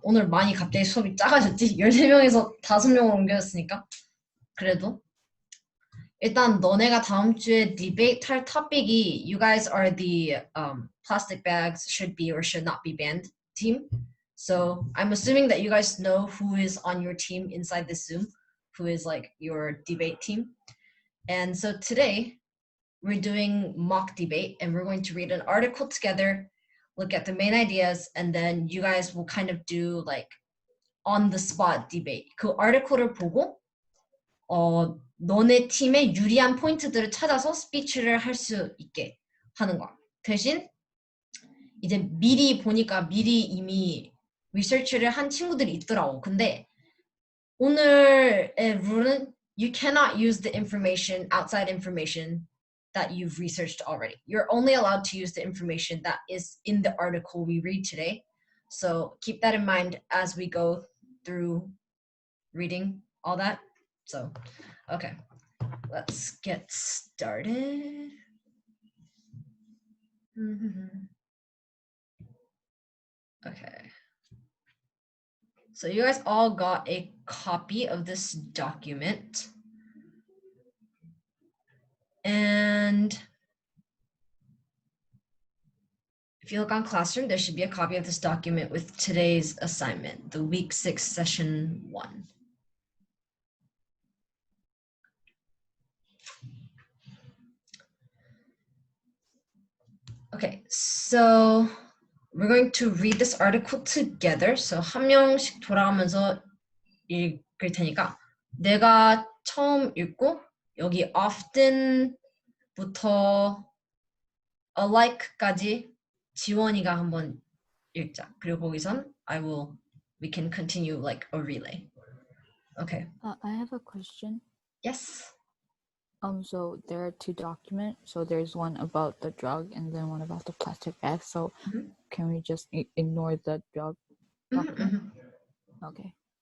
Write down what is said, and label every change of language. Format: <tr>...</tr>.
<ko>오늘 많이 갑자기 수업이 작아졌지? 13명에서 5명으로 옮겨졌으니까. 그래도. 일단 너네가 다음 주에 디베이트 할 토픽이</ko> <en>You guys are the plastic bags should be or should not be banned team. So I'm assuming that you guys know who is on your team inside this Zoom, who is like your debate team. And so today we're doing mock debate and we're going to read an article together, look at the main ideas, and then you guys will kind of do like on the spot debate.</en> <ko>그 article를 보고 너네 팀의 유리한 포인트들을 찾아서 스피치를 할 수 있게 하는 거야. 대신 이제 미리 보니까 미리 이미 리서치를 한 친구들이 있더라고. 근데 오늘의 룰은</ko> <en>you cannot use the information, outside information that you've researched already. You're only allowed to use the information that is in the article we read today. So keep that in mind as we go through reading all that. So, okay, let's get started. Okay. So you guys all got a copy of this document. And if you look on Classroom, there should be a copy of this document with today's assignment, the week 6, session 1. Okay, so we're going to read this article together.</en> <ko>So 한 명씩 돌아가면서 읽을 테니까 내가 처음 읽고 여기 often부터 alike까지 지원이가 한번 읽자. 그리고 거기선</ko> <en>we can continue like a relay. Okay. I have a question. Yes. So there are two documents. So there's one about the drug and then one about the plastic bag. So can we just ignore the drug document? Okay.</en>